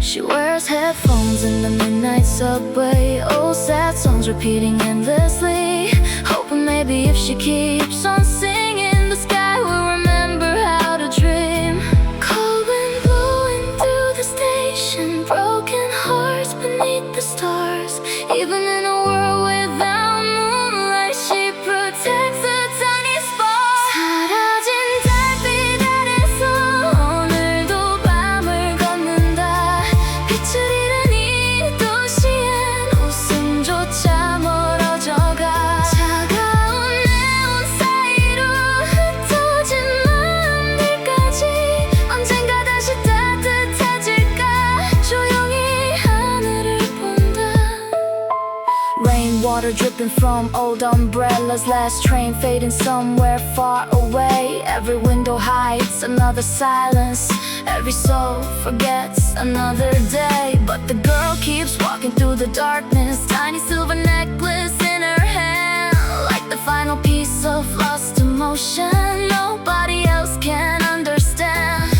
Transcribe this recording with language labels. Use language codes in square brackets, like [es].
[en] She wears headphones in the midnight subway, old sad songs repeating endlessly, hoping maybe if she keeps on singing, the sky will remember how to dream. Cold wind blowing through the station, broken hearts beneath the stars. Even in a world without moonlight, she protects a tiny spark. [ko] 사라진 달빛 아래서 오늘도 밤을 걷는다. 빛을 잃은 이 도시엔 웃음조차 멀어져가. 차가운 네온 사이로 흩어진 마음들까지 언젠가 다시 따뜻해질까. 조용히 하늘을 본다. [en] Rainwater dripping from old umbrellas, last train fading somewhere far away. Every window hides another silence, every soul forgets another day. But the girl keeps walking through the darkness, tiny silver necklace in her hand, like the final piece of lost emotion nobody else can understand.